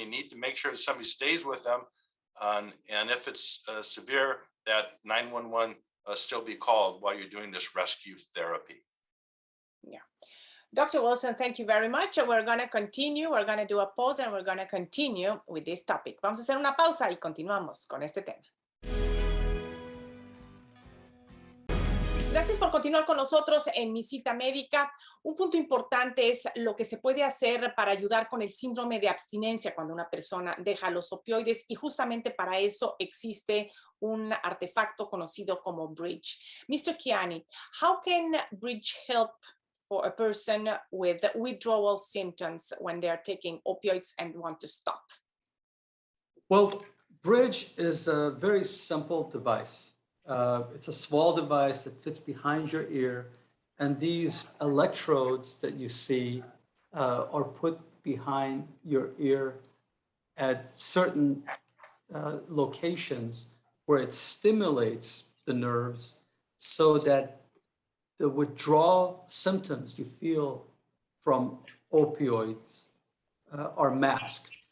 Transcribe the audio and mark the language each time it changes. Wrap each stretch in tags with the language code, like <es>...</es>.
<en>You need to make sure that somebody stays with them. And if it's severe, that 911 still be called while you're doing this rescue therapy. Yeah. Dr. Wilson, thank you very much. We're going to continue. We're going to do a pause and we're going to continue with this topic.</en> <es>Vamos a hacer una pausa y continuamos con este tema. Gracias por continuar con nosotros en Mi Cita Médica. Un punto importante es lo que se puede hacer para ayudar con el síndrome de abstinencia cuando una persona deja los opioides, y justamente para eso existe un artefacto conocido como Bridge.</es> <en>Mr. Chiani, how can Bridge help for a person with withdrawal symptoms when they are taking opioids and want to stop? Well, Bridge is a very simple device. It's a small device that fits behind your ear, and these electrodes that you see are put behind your ear at certain locations where it stimulates the nerves so that the withdrawal symptoms you feel from opioids are masked.</en>